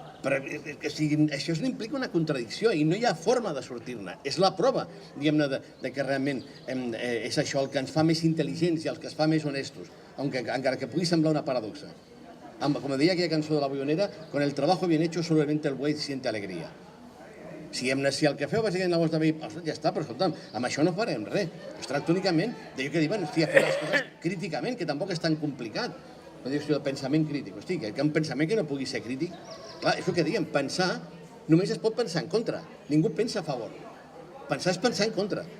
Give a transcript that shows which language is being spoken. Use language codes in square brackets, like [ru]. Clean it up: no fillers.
[ca] Però això implica una contradicció i no hi ha forma de sortir-ne. És la prova, que realment és això el que ens fa més intel·ligents i el que ens fa més honestos, encara que pugui semblar una paradoxa. Com deia aquella cançó de la Boionera, [es] con el trabajo bien hecho solamente el buey siente alegría. [ca] Si el que feu bàsicament la vostra vida, ja està, però escolta'm, amb això no farem res. Es tracta únicament d'allò que diuen, fer les coses críticament, que tampoc és tan complicat. No dius el pensament crític. Hosti, que un pensament que no pugui ser crític, clar, és el que diem, pensar només es pot pensar en contra, ningú pensa a favor. Pensar és pensar en contra.